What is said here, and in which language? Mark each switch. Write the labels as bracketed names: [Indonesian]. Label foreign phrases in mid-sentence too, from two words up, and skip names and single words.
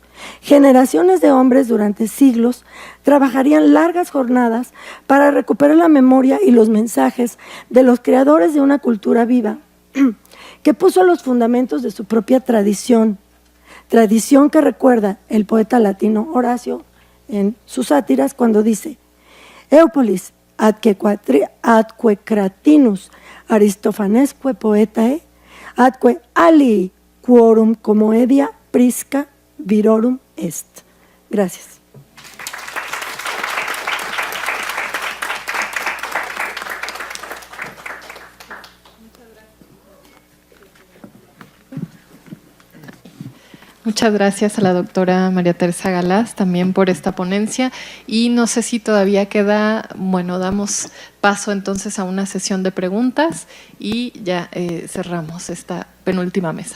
[Spanish] Generaciones de hombres durante siglos trabajarían largas jornadas para recuperar la memoria y los mensajes de los creadores de una cultura viva que puso los fundamentos de su propia tradición que recuerda el poeta latino Horacio en sus sátiras cuando dice: [Latin] Eupolis atque cratinus Aristofanesque poetae atque ali quorum comoedia prisca virorum est. [Spanish] Gracias. Muchas gracias a la doctora María Teresa Galaz también por esta ponencia, y no sé si todavía queda, bueno, damos paso entonces a una sesión de preguntas y ya cerramos esta penúltima mesa.